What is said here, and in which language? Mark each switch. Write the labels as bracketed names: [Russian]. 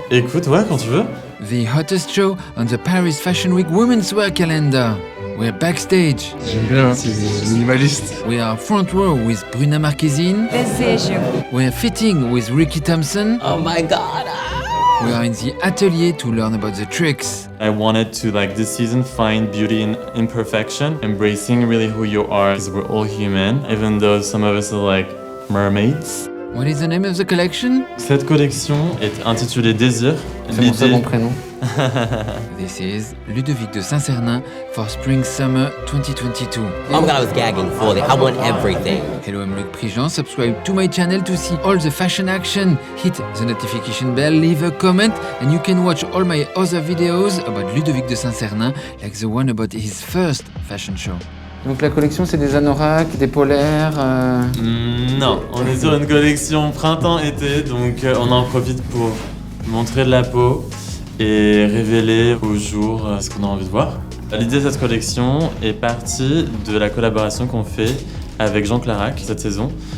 [French] Écoute, ouais, quand tu veux. [English] The hottest show on the Paris Fashion Week Women's Wear calendar. We're backstage. [French] J'aime bien, c'est minimaliste. [English] We are front row with Bruna Marquezine. [Portuguese] Desejo. [English] We're fitting with Ricky Thompson. Oh my god. We are in the atelier to learn about the tricks. I wanted to, this season, find beauty in imperfection, embracing really who you are, because we're all human, even though some of us are like mermaids. What is the name of the collection? [French] Cette collection est intitulée Désir. C'est mon second prénom. [English] This is Ludovic de Saint-Cernin for Spring-Summer 2022. Oh my god, I was gagging fully. I want everything. Hello, I'm Luc Prigent. Subscribe to my channel to see all the fashion action. Hit the notification bell, leave a comment, and you can watch all my other videos about Ludovic de Saint-Cernin, like the one about his first fashion show. [French] Donc la collection, c'est des anoraks, des polaires. Non, on est sur une collection printemps-été, donc on en profite pour montrer de la peau et révéler au jour ce qu'on a envie de voir. L'idée de cette collection est partie de la collaboration qu'on fait avec Jean Clarac cette saison.